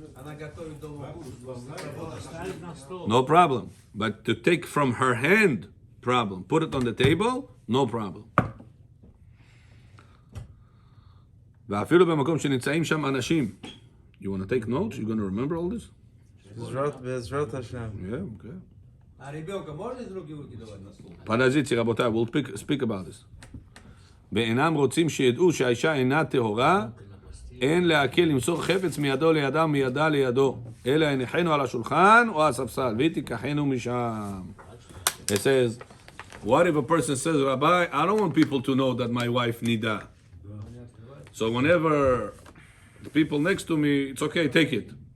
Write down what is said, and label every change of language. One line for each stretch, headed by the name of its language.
Russian: Она готовит дома кушать. Ставить на стол.
English: No problem. But to take from her hand, problem. Put it on the table, no problem.
Hebrew: ואפילו במקום שנמצאים שם אנשים.
English: You want to take notes? You going to remember all this?
Hebrew: בעזרת השם.
English: Yeah, okay.
Russian: А ребенка можно из руки в руки давать на стол?
English: פרזיצי, רבותיי, we'll speak about this.
Hebrew: ואינם רוצים שידעו שהאישה אינה טהורה, אין להקל למסור חפץ מידו לידה מידה לידו, אלא הניחנו על השולחן או הספסל, ותיקחנו משם.
English: It says, what if a person says, Rabbi, I don't want people to know that my wife Niddah. So whenever the people next to me, it's okay, take it.